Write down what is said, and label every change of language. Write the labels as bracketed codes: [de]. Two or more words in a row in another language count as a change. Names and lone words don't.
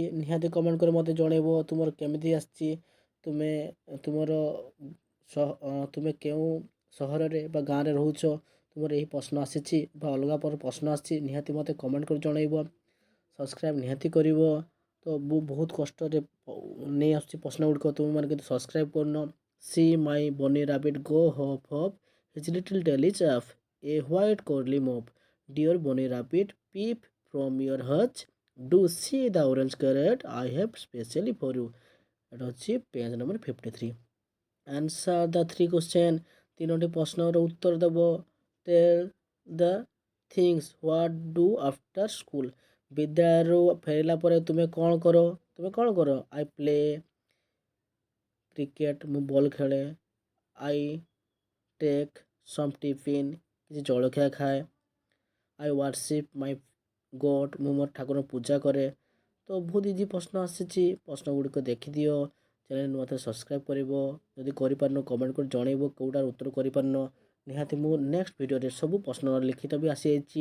[or] ନିହାତି କମେଣ୍ଟ କରି ମୋତେ ଜଣାଇବ ତୁମର କେମିତି ଆସିଛି। ତୁମେ କେଉଁ ସହରରେ ବା ଗାଁରେ ରହୁଛ, ତୁମର ଏହି ପ୍ରଶ୍ନ ଆସିଛି ବା ଅଲଗା ପ୍ରଶ୍ନ ଆସିଛି, ନିହାତି ମୋତେ କମେଣ୍ଟ କରି ଜଣାଇବ। ସବସ୍କ୍ରାଇବ୍ ନିହାତି କରିବ। ତ ମୁଁ ବହୁତ କଷ୍ଟରେ ନେଇ ଆସୁଛି ପ୍ରଶ୍ନ ଗୁଡ଼ିକ, ତୁମେମାନେ କିନ୍ତୁ ସବସ୍କ୍ରାଇବ୍ କରୁନ। [en] See my bunny rabbit go hop hop, his little tail is of a white curly mop. Dear bunny rabbit peep from your hutch, do see the orange carrot I have specially for you. [bn] এটা হচ্ছে পেজ নম্বর 53। [en] answer the three question, [bn] তিনটি প্রশ্নের উত্তর দেব। [en] tell the things what do after school, [or] ବିଦ୍ୟାଳୟରୁ ଫେରିଲା ପରେ ତୁମେ କ'ଣ କର? [en] I play cricket, [or] ମୁଁ ବଲ୍ ଖେଳେ। [en] I take some tiffin, [or] କିଛି ଜଳଖିଆ ଖାଏ। [en] I worship my God, [or] ମୁଁ ମୋର ଠାକୁରଙ୍କ ପୂଜା କରେ। ତ ବହୁତ ଇଜି ପ୍ରଶ୍ନ ଆସିଛି, ପ୍ରଶ୍ନ ଗୁଡ଼ିକ ଦେଖିଦିଅ। ଚ୍ୟାନେଲ୍ ନୂଆ ଥିଲେ ସବସ୍କ୍ରାଇବ୍ କରିବ। ଯଦି କରିପାରିନ କମେଣ୍ଟ କରି ଜଣାଇବ କେଉଁଟାର ଉତ୍ତର କରିପାରିନ। ନିହାତି ମୁଁ ନେକ୍ସଟ ଭିଡ଼ିଓରେ ସବୁ ପ୍ରଶ୍ନ ଲିଖିତ ବି ଆସିଯାଇଛି।